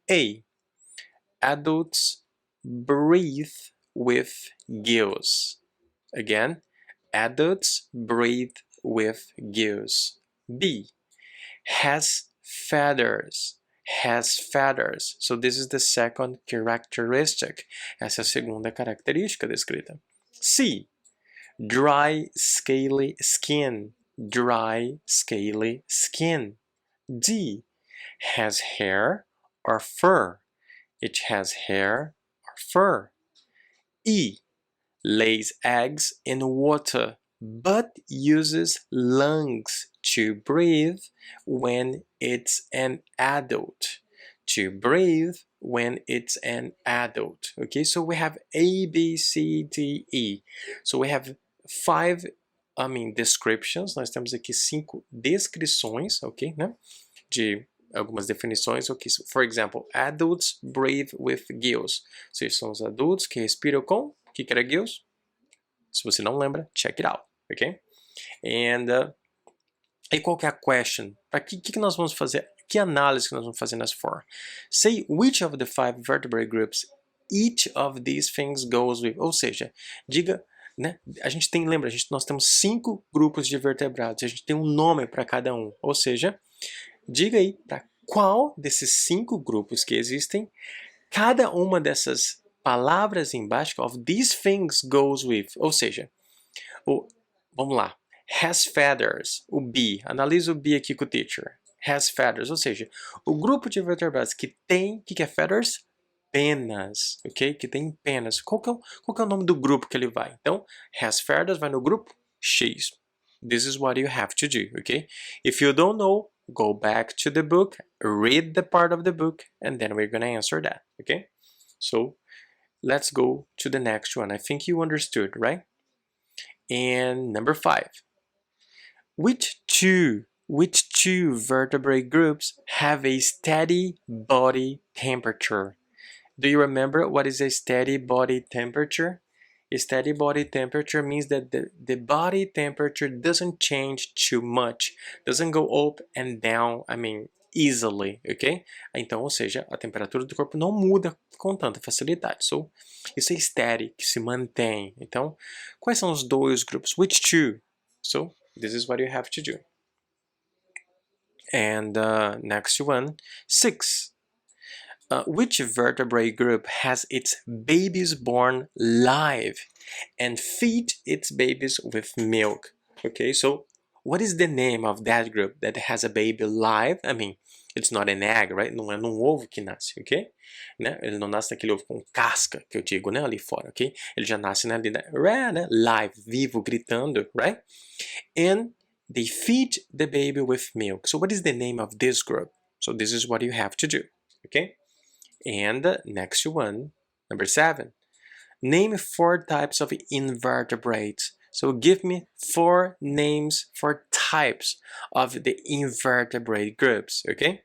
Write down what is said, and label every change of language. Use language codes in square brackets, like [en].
[en] A, adults breathe with gills. Again, adults breathe with gills. B, has feathers. Has feathers. So this is the second characteristic. [pt] Essa é a segunda característica descrita. [en] C, dry, scaly skin. Dry, scaly skin. D, has hair or fur. It has hair or fur. E, lays eggs in water but uses lungs to breathe when it's an adult. To breathe when it's an adult. Okay, so we have A, B, C, D, E. So we have 5, descriptions. [pt] Nós temos aqui 5 descrições, ok, né? De algumas definições. [en] Ok, so, for example, adults breathe with gills. [pt] Ou seja, são os adultos que respiram com... O que era gills? Se você não lembra, check it out, ok? And e qual que é a question? Para que nós vamos fazer? Que análise que nós vamos fazer nessa for? [en] Say which of the 5 vertebrate groups each of these things goes with. [pt] Ou seja, diga, né? A gente tem, lembra, nós temos 5 grupos de vertebrados. A gente tem um nome para cada um. Ou seja, diga aí para qual desses 5 grupos que existem, cada uma dessas palavras embaixo, of these things goes with. Ou seja, vamos lá. Has feathers, o B. Analisa o B aqui com o teacher. Has feathers, ou seja, o grupo de vertebrados que tem, o que é feathers? Penas, ok? Que tem penas. Qual que é o nome do grupo que ele vai? Então, has feathers vai no grupo X. [en] This is what you have to do, ok? If you don't know, go back to the book, read the part of the book, and then we're gonna answer that, okay? So, let's go to the next one. I think you understood, right? And number 5. Which two vertebrate groups have a steady body temperature? Do you remember what is a steady body temperature? A steady body temperature means that the body temperature doesn't change too much, doesn't go up and down, easily, ok? [pt] Então, ou seja, a temperatura do corpo não muda com tanta facilidade. So, isso é steady, que se mantém. Então, quais são os 2 grupos? [en] Which two? So, this is what you have to do. And next one, 6. Which vertebrate group has its babies born live and feed its babies with milk? Okay, so what is the name of that group that has a baby live? It's not an egg, right? [pt] Não é num ovo que nasce, ok? Né? Ele não nasce naquele ovo com casca, que eu digo, né? Ali fora, ok? Ele já nasce ali, né? Live, vivo, gritando, right? [en] And they feed the baby with milk. So what is the name of this group? So this is what you have to do, okay? And next one, number 7. Name 4 types of invertebrates. So give me 4 names for types of the invertebrate groups, okay?